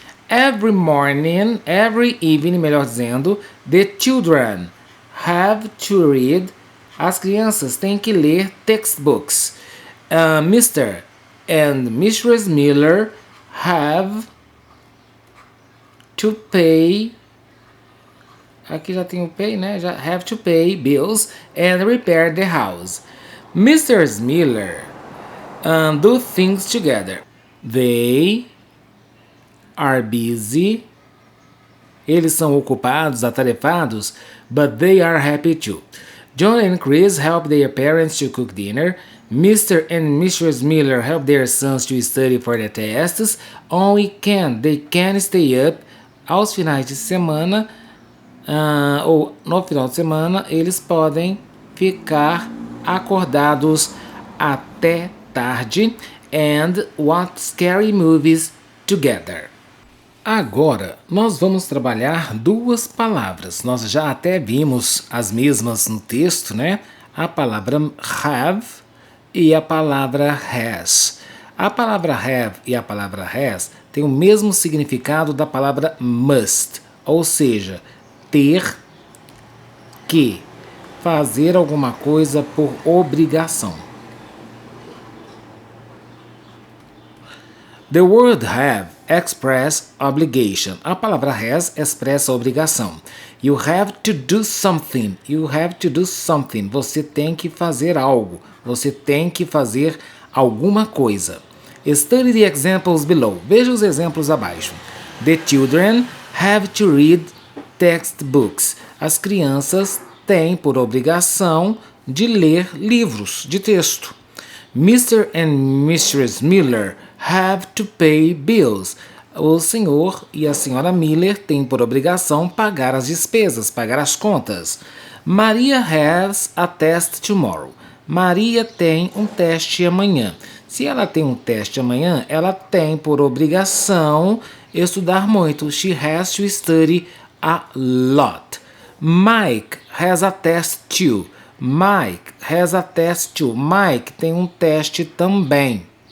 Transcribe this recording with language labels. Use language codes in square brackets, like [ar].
[en] Every morning, every evening, [pt] melhor dizendo, [en] the children have to read. [pt] As crianças têm que ler textbooks. [en] Mr. and Mrs. Miller have to pay. [pt] Aqui já tem o pay, né? [en] Já have to pay bills and repair the house. Mr. Miller do things together. They are busy. [pt] Eles são ocupados, atarefados, [en] but they are happy too. John and Chris help their parents to cook dinner. Mr. and Mrs. Miller help their sons to study for the tests. On weekend, they can stay up. [pt] Aos finais de semana, ou no final de semana, eles podem ficar acordados até tarde [en] and watch scary movies together. [pt] Agora, nós vamos trabalhar duas palavras. Nós já até vimos as mesmas no texto, né? A palavra have e a palavra has. A palavra have e a palavra has têm o mesmo significado da palavra must, ou seja, ter que, fazer alguma coisa por obrigação. [en] The word have express obligation. [pt] A palavra has expressa obrigação. [en] You have to do something. You have to do something. [pt] Você tem que fazer algo. Você tem que fazer alguma coisa. [en] Study the examples below. [pt] Veja os exemplos abaixo. [en] The children have to read textbooks. [pt] As crianças têm por obrigação de ler livros de texto. [en] Mr. and Mrs. Miller have to pay bills. [pt] O senhor e a senhora Miller têm por obrigação pagar as despesas, pagar as contas. [en] Maria has a test tomorrow. [pt] Maria tem um teste amanhã. Se ela tem um teste amanhã, ela tem por obrigação estudar muito. [en] She has to study a lot. Mike has a test too. Mike has a test too. [pt] Mike tem um teste também.